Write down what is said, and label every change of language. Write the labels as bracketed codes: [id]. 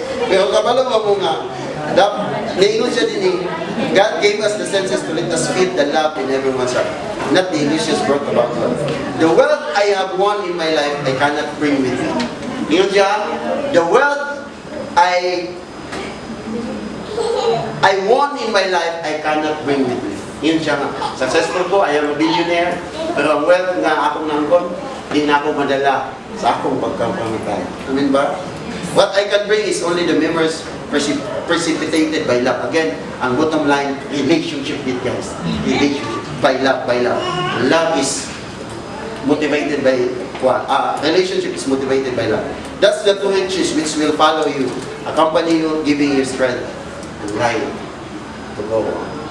[ceb] Pero kabalo mo nga, naingon siya din eh, [en] God gave us the senses to let us feel the love in everyone's heart, not the illusions brought about love. The wealth I have won in my life, I cannot bring with me. [ceb] Ingon siya, [en] the wealth I won in my life, I cannot bring with me. [ceb] Yun siya nga. Successful ko, [en] I am a billionaire, [ceb] pero ang wealth nga akong nangkon, hindi na ako madala sa akong pagkakamatay. Amen ba? [en] What I can bring is only the memories precipitated by love. Again, ang bottom line, relationship with guys. Relationship by love, by love. Love is motivated by, relationship is motivated by love. That's the two H's which will follow you, accompany you, giving you strength and light to go on.